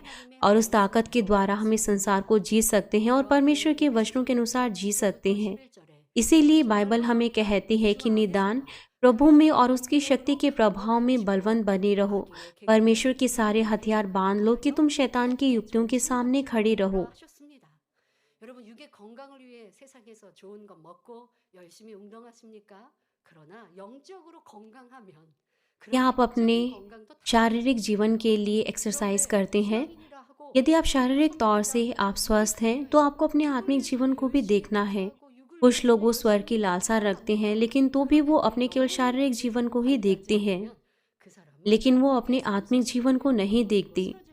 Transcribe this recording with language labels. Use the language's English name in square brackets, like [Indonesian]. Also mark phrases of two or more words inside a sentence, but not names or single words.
[Hindi] और उस ताकत के द्वारा हमें संसार को जीत सकते हैं और परमेश्वर के वचनों के अनुसार जी सकते हैं। इसीलिए बाइबल हमें कहती है कि निदान प्रभु में और उसकी शक्ति के प्रभाव में बलवंत बने रहो। परमेश्वर के सारे हथियार बांध लो कि तुम शैतान की युक्तियों के सामने खड़े रहो। [Korean] 여러분 육의 건강을 위해 세상에서 좋은 것 먹고 열심히 운동하십니까? 그러나 영적으로 건강하면 [Hindi] क्या आप अपने शारीरिक जीवन के लिए एक्सरसाइज करते हैं? यदि आप शारीरिक तौर से आप स्वस्थ हैं, तो आपको अपने आत्मिक जीवन को भी देखना है। कुछ लोग वो स्वर्ग की लालसा रखते हैं, लेकिन तो भी वो अपने केवल शारीरिक जीवन को ही देखते हैं, लेकिन वो अपने आत्मिक जीवन को नहीं देखते।